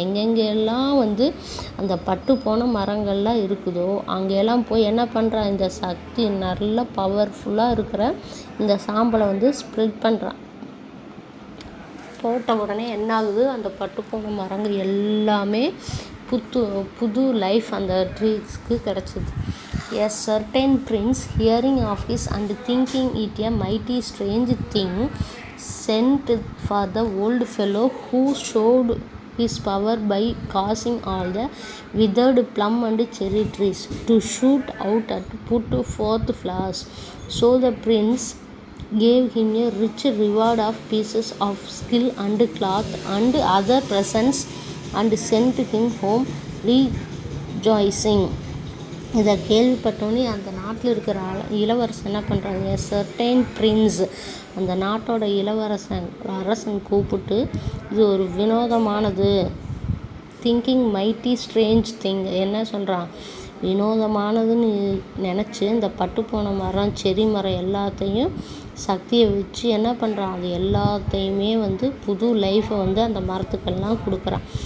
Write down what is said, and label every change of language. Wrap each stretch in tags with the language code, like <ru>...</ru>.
<ta>எங்கெங்கெல்லாம் வந்து அந்த பட்டு போன மரங்கள்லாம் இருக்குதோ அங்கெல்லாம் போய் என்ன பண்ணுறான், இந்த சக்தி நல்ல பவர்ஃபுல்லாக இருக்கிற இந்த சாம்பலை வந்து ஸ்ப்ரெட் பண்ணுறான். போட்ட உடனே என்ன ஆகுது, அந்த பட்டு போன மரங்கள் எல்லாமே புது லைஃப் அந்த ட்ரீஸ்க்கு கிடச்சிது.</ta> <en>A certain prince, hearing of his and thinking it a mighty strange thing, sent for the old fellow who showed his power by causing all the withered plum and cherry trees to shoot out and put forth flowers. So the prince gave him a rich reward of pieces of skill and cloth and other presents and sent him home rejoicing.</en> <ta>இதை கேள்விப்பட்டோன்னே அந்த நாட்டில் இருக்கிற இளவரசன் என்ன பண்ணுறாங்க,</ta> <en>certain prince</en> <ta>அந்த நாட்டோட அரசன் கூப்பிட்டு, இது ஒரு வினோதமானது,</ta> <en>thinking mighty strange thing,</en> <ta>என்ன சொல்கிறான், வினோதமானதுன்னு நினச்சி இந்த பட்டுப்போன மரம் செரி மரம் எல்லாத்தையும் சக்தியை வச்சு என்ன பண்ணுறான், அது எல்லாத்தையுமே புது லைஃப்பை அந்த மரத்துக்கெல்லாம் கொடுக்குறான்.</ta>